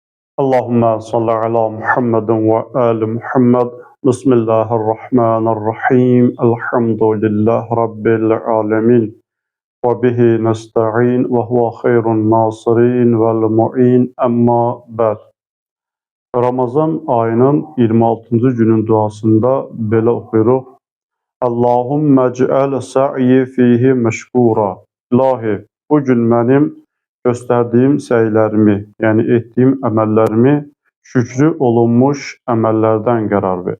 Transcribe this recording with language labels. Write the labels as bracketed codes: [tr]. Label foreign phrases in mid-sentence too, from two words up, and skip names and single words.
[ar] اللهم صل على محمد وآل محمد. بسم الله الرحمن الرحيم. الحمد لله رب العالمين. وبه نستعين وهو خير ناصر ومعين. أما بعد. [az] Ramazan ayının 26. günün duasında belə oxuyuruq. [ar] اللهم اجعل سعيي فيه مشكورا. [az] İlahi, bu gün mənim göstərdiyim səylərimi, yəni etdiyim əməllərimi şükrü olunmuş əməllərdən qərar ver.